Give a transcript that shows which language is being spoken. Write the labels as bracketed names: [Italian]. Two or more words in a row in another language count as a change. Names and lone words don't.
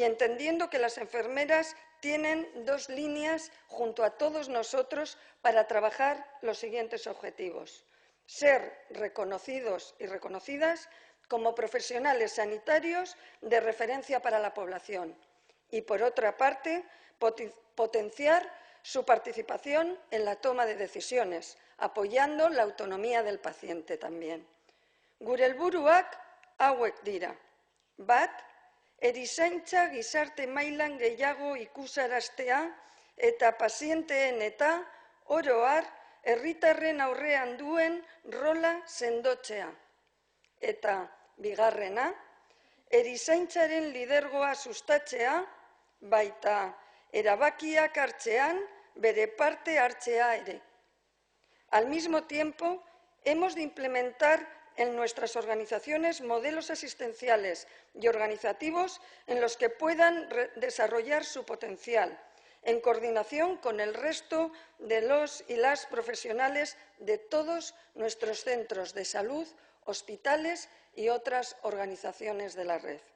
[Spanish] entendiendo que las enfermeras tienen 2 líneas junto a todos nosotros para trabajar los siguientes objetivos: ser reconocidos y reconocidas como profesionales sanitarios de referencia para la población y, por otra parte, potenciar su participación en la toma de decisiones, apoyando la autonomía del paciente también. [Basque] Gure helburuak hauek dira. Bat, erizaintza gizarte mailan gehiago ikusaraztea eta pazienteen eta oro har herritarren aurrean duen rola sendotzea. Eta bigarrena, erizaintzaren lidergoa sustatzea, baita erabakiak hartzean bere parte hartzea ere. [Spanish] Al mismo tiempo, hemos de implementar en nuestras organizaciones modelos asistenciales y organizativos en los que puedan desarrollar su potencial, en coordinación con el resto de los y las profesionales de todos nuestros centros de salud, hospitales y otras organizaciones de la red.